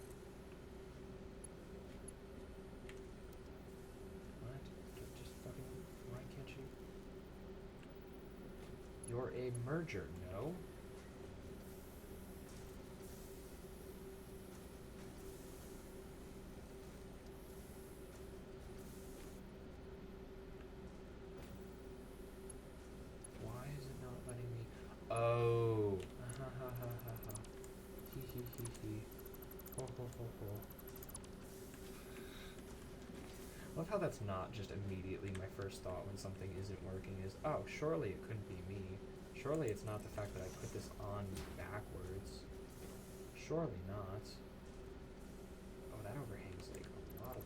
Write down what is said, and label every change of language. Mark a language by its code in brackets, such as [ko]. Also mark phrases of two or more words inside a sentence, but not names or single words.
[en] You're a merger, no? Why is it not letting me? Oh. Ha ha ha ha ha. Hee hee hee hee. Ho ho ho ho. Love how that's not just immediately my first thought when something isn't working is, oh, surely it couldn't be me. Surely it's not the fact that I put this on backwards. Surely not. Oh, that overhangs like a lot of...